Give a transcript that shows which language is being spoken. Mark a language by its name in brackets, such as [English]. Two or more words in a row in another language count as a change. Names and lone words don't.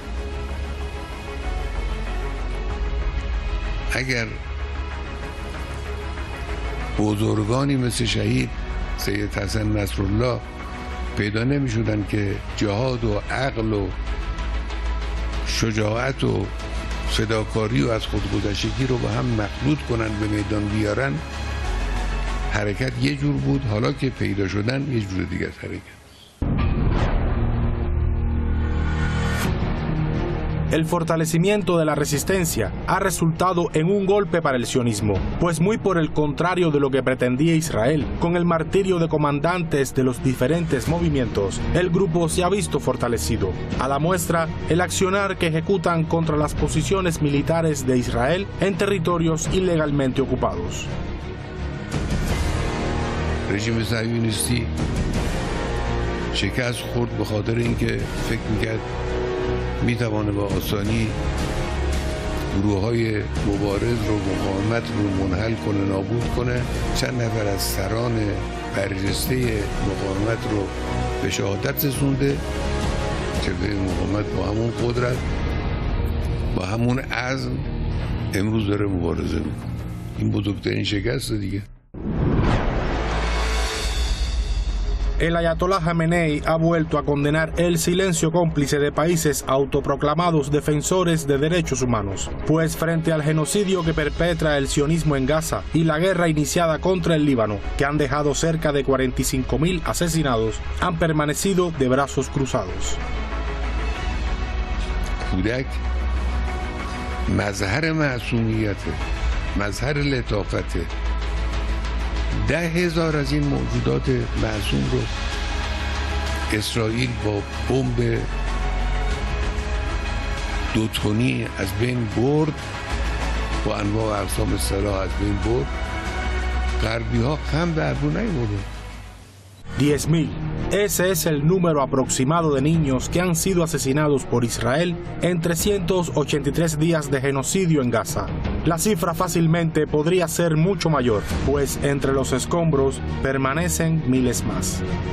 [Persian] اگر بزرگانی مثل شهید سید حسن نصرالله پیدا نمی شدن که جهاد و عقل و شجاعت و فداکاری و از خودگذشتگی رو با هم مخلوط کنن به میدان بیارن، حرکت یه جور بود، حالا که پیدا شدن یه جور دیگه است حرکت. [Spanish] El fortalecimiento de la resistencia ha resultado en un golpe para el sionismo, pues muy por el contrario de lo que pretendía Israel, con el martirio de comandantes de los diferentes movimientos, el grupo se ha visto fortalecido. A la muestra, el accionar que ejecutan contra las posiciones militares de Israel en territorios ilegalmente ocupados. [Persian] رژیم صهیونیستی شکست خورد به خاطر اینکه فکر می‌کرد میتوانه با آسانی گروه‌های مبارز رو، مقاومت رو منحل کنه، نابود کنه. چند نفر از سران برجسته مقاومت رو به شهادت رسونده. جبهه مقاومت با همون قدرت، با همون عزم امروز داره مبارزه میکنه. این بزرگترین شکست دیگه. [Spanish] El Ayatolá Jamenei ha vuelto a condenar el silencio cómplice de países autoproclamados defensores de derechos humanos, pues frente al genocidio que perpetra el sionismo en Gaza y la guerra iniciada contra el Líbano, que han dejado cerca de 45.000 asesinados, han permanecido de brazos cruzados. [Persian] کودک مظهر معصومیته، مظهر لطافته. 10,000 از این موجودات معصوم رو اسرائیل با بمب 2 تنی از بین برد، با انواع و اقسام سلاح از بین برد. غربی ها خم به ابرو نیاوردن. [Spanish] 10.000. Ese es el número aproximado de niños que han sido asesinados por Israel en 383 días de genocidio en Gaza. La cifra fácilmente podría ser mucho mayor, pues entre los escombros permanecen miles más.